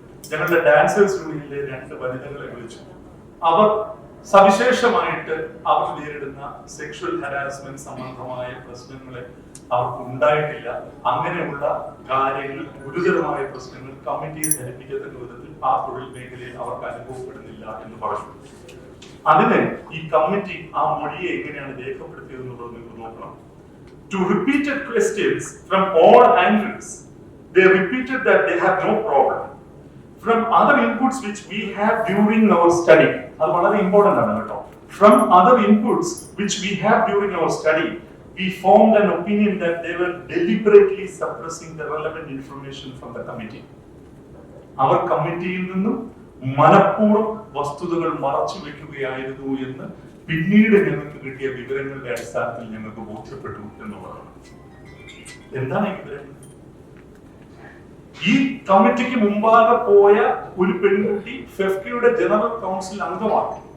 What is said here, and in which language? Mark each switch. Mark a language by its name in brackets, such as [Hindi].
[Malayalam] ഞങ്ങളുടെ ഡാൻസേഴ്സ് യൂണിയനിലെ 2 വനിതകളെ വിളിച്ചു. അവർ സവിശേഷമായിട്ട് അവർ നേരിടുന്ന സെക്ഷൽ ഹരാസ്മെന്റ് സംബന്ധമായ പ്രശ്നങ്ങളെ അവർക്ക് ഉണ്ടായിട്ടില്ല. അങ്ങനെയുള്ള കാര്യങ്ങൾ, ഗുരുതരമായ പ്രശ്നങ്ങൾ കമ്മിറ്റിയെ ധരിപ്പിക്കത്തക്ക വിധത്തിൽ ആ തൊഴിൽ മേഖലയിൽ അവർക്ക് അനുഭവപ്പെടുന്നില്ല എന്ന് പറഞ്ഞു. അതിന് ഈ കമ്മിറ്റി ആ മൊഴിയെ എങ്ങനെയാണ് രേഖപ്പെടുത്തിയതെന്നുള്ളത് നിങ്ങൾ നോക്കണം. [English] To repeated questions from all angles, they repeated that they have no problem. From other inputs which we have during our study, [Malayalam] അത് വളരെ ഇമ്പോർട്ടന്റ് ആണ് കേട്ടോ. [English] From other inputs which we have during our study, we formed an opinion that they were deliberately suppressing the relevant information from the committee. [Malayalam] അവർ കമ്മിറ്റിയിൽ നിന്നും മനഃപൂർവ്വം വസ്തുതകൾ മറച്ചു വെക്കുകയായിരുന്നു എന്ന് പിന്നീട് ഞങ്ങൾക്ക് കിട്ടിയ വിവരങ്ങളുടെ അടിസ്ഥാനത്തിൽ ഞങ്ങൾക്ക് ബോധ്യപ്പെട്ടു എന്നുള്ളതാണ്. എന്താണ് ഈ വിവരം? ഈ കമ്മിറ്റിക്ക് മുമ്പാകെ പോയ ഒരു പെൺകുട്ടി ഫെഫ്കയുടെ ജനറൽ കൗൺസിൽ അംഗമാണ്.